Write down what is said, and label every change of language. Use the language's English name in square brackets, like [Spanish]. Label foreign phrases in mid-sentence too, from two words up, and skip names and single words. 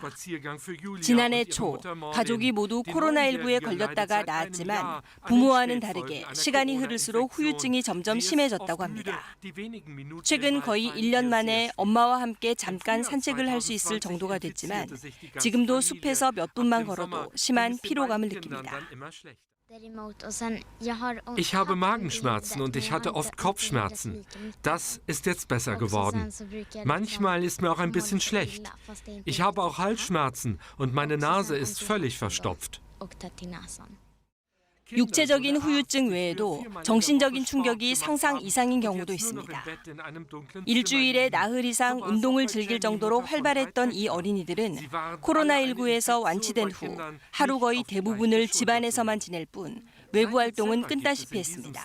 [Korean] 지난해 초 가족이 모두 코로나19에 걸렸다가 나았지만 부모와는 다르게 시간이 흐를수록 후유증이 점점 심해졌다고 합니다. 최근 거의 1년 만에 엄마와 함께 잠깐 산책을 할 수 있을 정도가 됐지만 지금도 숲에서 몇 분만 걸어도 심한 피로감을 느낍니다. [German] Ich habe Magenschmerzen und ich hatte oft Kopfschmerzen. Das ist jetzt besser geworden. Manchmal ist mir auch ein bisschen schlecht. Ich habe auch Halsschmerzen und meine Nase ist völlig verstopft. [Korean] 육체적인 후유증 외에도 정신적인 충격이 상상 이상인 경우도 있습니다. 일주일에 나흘 이상 운동을 즐길 정도로 활발했던 이 어린이들은 코로나19에서 완치된 후 하루 거의 대부분을 집안에서만 지낼 뿐 외부 활동은 끝다시피 했습니다.